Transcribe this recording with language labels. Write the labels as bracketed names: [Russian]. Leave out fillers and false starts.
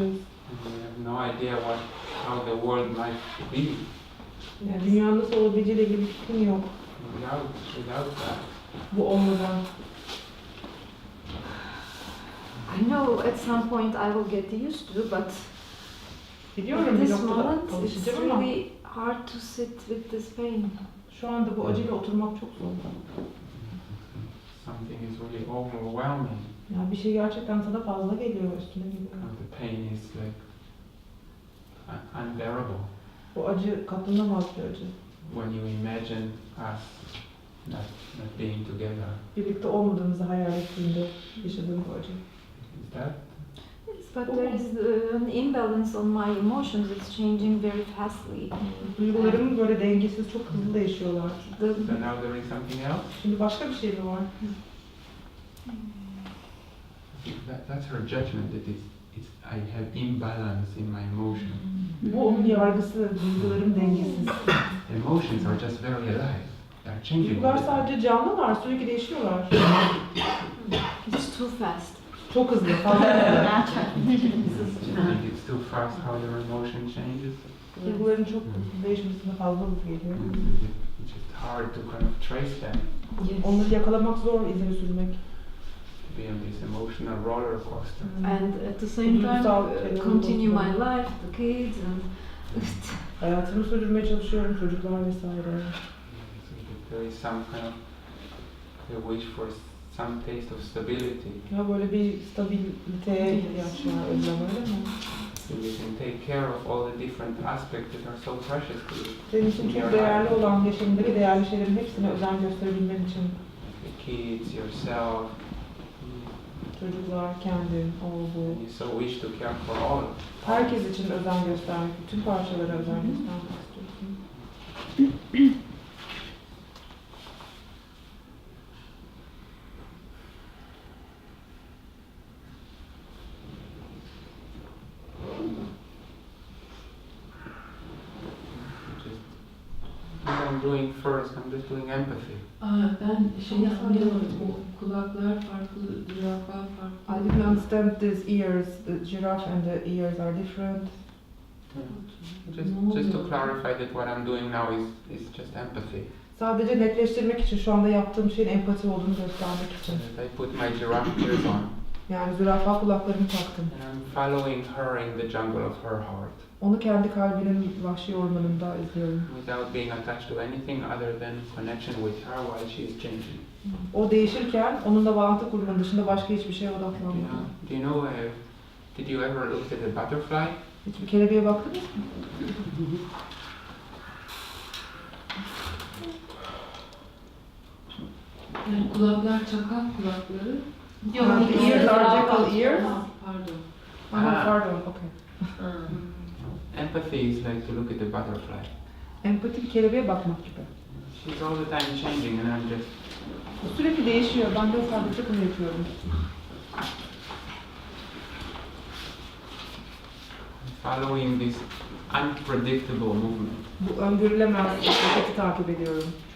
[English] And we have no idea how the world might be [Turkish] Yani dünyanın nasıl olabileceğiyle ilgili bir fikrim yok. [English] without that. [Turkish] Bu olmadan. [English] I know at some point I will get used to, but [Turkish] Biliyorum [English] at [Turkish] bir [English] this [Turkish] noktada [English] moment it's [Turkish] alışacağım ama [English] really hard to sit with this pain. [Turkish] şu anda bu acıyla oturmak çok zor. [English] Something is really overwhelming. [Turkish] Yani bir şey gerçekten sana fazla geliyor, üstüne geliyor. [English] The pain is like unbearable. [Turkish] Bu acı katlanamaz bir acı. [English] When you imagine us not being together. [Turkish] Birlikte olmadığımızı hayal ettiğinde yaşadığım bu acı. [English] Is that? Yes, but there is an imbalance on my emotions. It's changing very fastly. [Turkish] Duygularım böyle dengesiz, çok hızlı değişiyorlar. [English] So now there is something else? [Turkish] Şimdi başka bir şey mi var? [English] That's her judgment that I have imbalance in my emotion. [Turkish] Bu onun yargısı, duygularım dengesiz. [English] Emotions are just very alive. They're changing. [Turkish] Duygular sadece canlılar, sürekli değişiyorlar. [English] It's too fast. [Turkish] Çok hızlı, fazla hızlı. [English] You think it's too fast how your emotion changes? [Turkish] Duyguların çok değişmesine fazla hızlı geliyor. [English] It's just hard to kind of trace them. Yes. [Turkish] Onları yakalamak zor, izini sürmek. [English] To be on this emotional roller coaster. And at the same time, continue my life, the kids, and [Turkish] Hayatımı sürdürmeye çalışıyorum, çocuklar vesaire. [English] There is some kind of a wish for some taste of stability. [Turkish] Ya böyle bir stabiliteye ihtiyaç var, özlem öyle mi? [English] So you can take care of all the different aspects that are so precious to you. [Turkish] Senin için çok değerli olan, yaşamındaki değerli şeylerin hepsine özen gösterebilmen için. [English] The kids, yourself. [Turkish] Çocuklar, kendin, o bu. [English] And you so wish to care for all. [Turkish] Herkes için özen göstermek, bütün parçalara özen göstermek istiyorsun. [English] What I'm doing first, I'm just doing empathy. [Turkish] Ben şeyi anlayamadım. O kulaklar farklı, zürafa [English] I [Turkish] farklı. [English] didn't understand these ears. The giraffe and the ears are different. Just to clarify that what I'm doing now is just empathy. [Turkish] Sadece netleştirmek için şu anda yaptığım şeyin empati olduğunu göstermek için. [English] I put my giraffe ears on. [Turkish] Yani zürafa kulaklarımı taktım. [English] And I'm following her in the jungle of her heart. [Turkish] Onu kendi kalbinin vahşi ormanında izliyorum. [English] Without being attached to anything other than connection with her while she is changing. [Turkish] O değişirken onunla bağlantı kurmanın dışında başka hiçbir şeye odaklanmadım. [English] Do you know, did you ever look at a butterfly? [Turkish] Hiçbir kelebeğe baktınız mı? Yani kulaklar çakal kulakları. Yok, [English] the ears are jackal ears. Pardon. Pardon, okay. Empathy is like to look at a butterfly. [Turkish] Empati bir kelebeğe bakmak gibi. [English] She's all the time changing and I'm just... [Turkish] O sürekli değişiyor, ben de sadece bunu yapıyorum. [English] Following this unpredictable movement. [Turkish] Bu öngörülemez hareketi takip ediyorum.